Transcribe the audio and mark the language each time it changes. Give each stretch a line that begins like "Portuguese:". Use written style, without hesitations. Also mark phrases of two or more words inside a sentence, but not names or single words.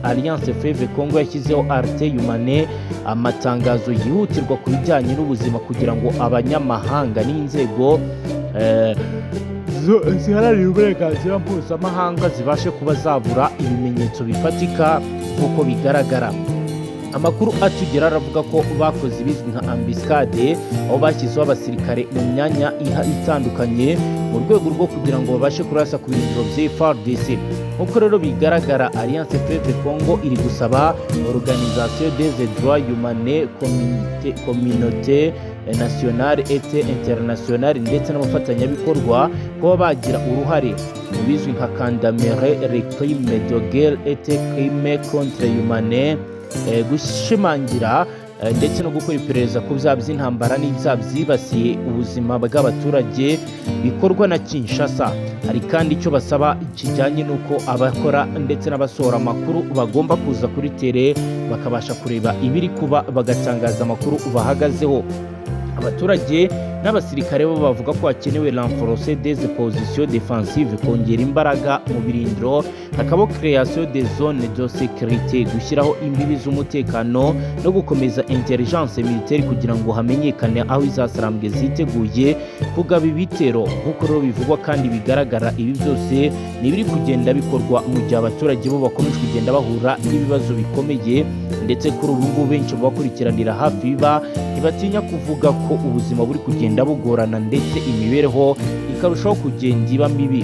Kinyarwanda: Alliance Fleuve Congo yashyizeho Arte Humane, amatangazo yihutirwa ku bijyanye n'ubuzima kugira ngo abanyamahanga n'inzego ziharanira uburenganzira mpuzamahanga zibashe kuba zabura ibimenyetso bifatika nk'uko bigaragara. Amakuru atugera aravuga ko bakoze ibizwi nka embuscade, aho bashyizeho abasirikare mu myanya itandukanye mu rwego rwo kugira ngo babashe kurasa ku birindiro bya FARDC. Nk'uko rero bigaragara, Alliance Fleuve Congo iri gusaba
French: Organisation des droits humains, communauté nationale et internationale
Kinyarwanda: ndetse n'abafatanyabikorwa kuba bagira uruhare mu bizwi nka
French: condamner les crimes de guerre et crimes contre l'humanité,
Kinyarwanda: gushimangira ndetse no gukora iperereza ku byaha by'intambara n'ibyaha byibasiye ubuzima bw'abaturage bikorwa na Kinshasa. Hari kandi icyo basaba kijyanye n'uko abakora ndetse n'abasohora amakuru bagomba kuza kuri tere bakabasha kureba ibiri kuba, bagatangaza amakuru bahagazeho. Abaturage n'abasirikare bo bavuga ko hakenewe
French: renforcer des positions défensives,
Kinyarwanda: kongera imbaraga mu birindiro, hakaba
French: création des zones de sécurité,
Kinyarwanda: gushyiraho imbibi z'umutekano no gukomeza
French: intelligence militaire
Kinyarwanda: kugira ngo hamenyekane aho izasarambwe ziteguye kugaba ibitero. Nk'uko rero bivugwa kandi bigaragara, ibi byose ni biri kugenda bikorwa mu gihe abaturage bo bakomeje kugenda bahura n'ibibazo bikomeye, ndetse kuri ubu ngubu benshi bakurikiranira hafi biba ntibatinya kuvuga ko ubuzima buri kugenda bugorana ndetse imibereho ikarushaho kugenda iba mibi.